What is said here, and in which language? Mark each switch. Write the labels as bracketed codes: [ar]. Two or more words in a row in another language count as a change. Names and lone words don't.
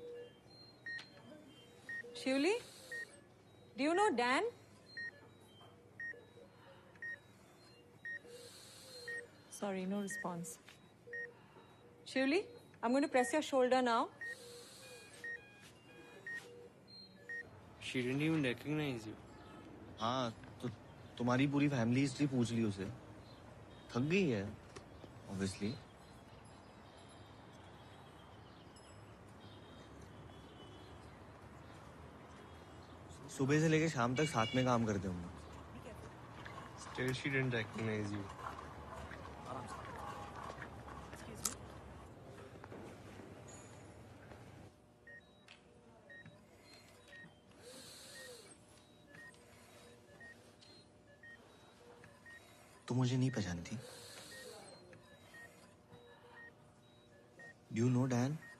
[en] Shivli? Do you know Dan? Sorry, no response. Shivli, I'm going to press your shoulder now. She didn't even recognize you. [hi] हाँ, तो तुम्हारी पूरी [en] family history [hi] पूछ ली उसे. थक गई है, obviously. सुबह से लेकर शाम तक साथ में काम करते होंगे. [en] Still, she didn't recognize you. [hi] तुम मुझे नहीं पहचानती? [en] Do you know Dan?